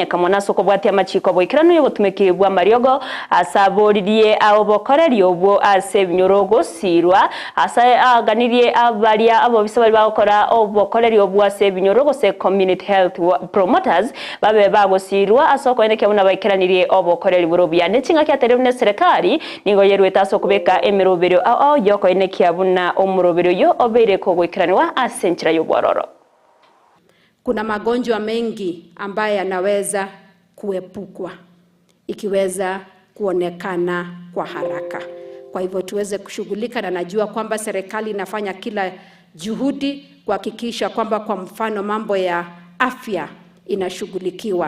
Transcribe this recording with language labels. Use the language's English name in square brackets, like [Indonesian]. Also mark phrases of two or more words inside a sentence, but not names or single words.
[Gusii] kamona soko bwati amachiko boikirano yo gutumiki bwa mariogo asaboririye abokoreri obwo ase binyoro gusirwa asa aganirie abaria abo bisabari bakora obokoreri obwase binyoro gose [English] community health promoters [Gusii] babe bagosirwa asoko eneke buna bayikiraniriye obokoreri burobya nechinga kyaterevune serikali nigo yerweta asoko kubeka emeroberio yoko eneke abuna omuroberio yo obeire ko gwikiranwa asenchira yo bwororo. [Swahili] Kuna magonjwa mengi ambayo yanaweza kuepukwa ikiweza kuonekana kwa haraka. Kwa hivyo tuweze kushughulika, na najua kwamba serikali inafanya kila juhudi kuhakikisha kwamba kwa mfano mambo ya afya inashughulikiwa.